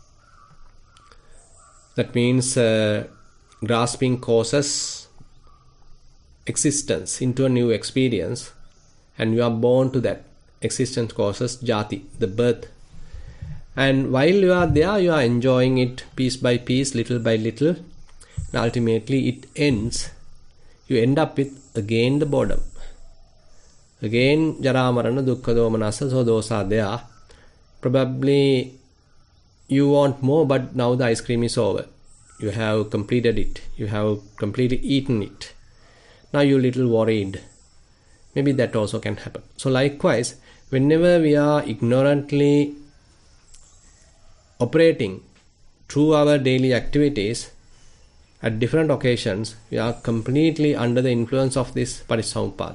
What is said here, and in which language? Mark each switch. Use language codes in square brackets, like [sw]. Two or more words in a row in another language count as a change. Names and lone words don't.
[en] That means grasping causes existence into a new experience, and you are born to that. Existence causes jati, the birth. And while you are there, you are enjoying it piece by piece, little by little. And ultimately it ends. You end up with again the boredom. [pi] Again jara marana dukkha domanassa, [en] so those are there. Probably you want more, but now the ice cream is over. You have completed it. You have completely eaten it. Now you're a little worried. Maybe that also can happen. So likewise, whenever we are ignorantly operating through our daily activities, at different occasions, we are completely under the influence of this Parissamuppada.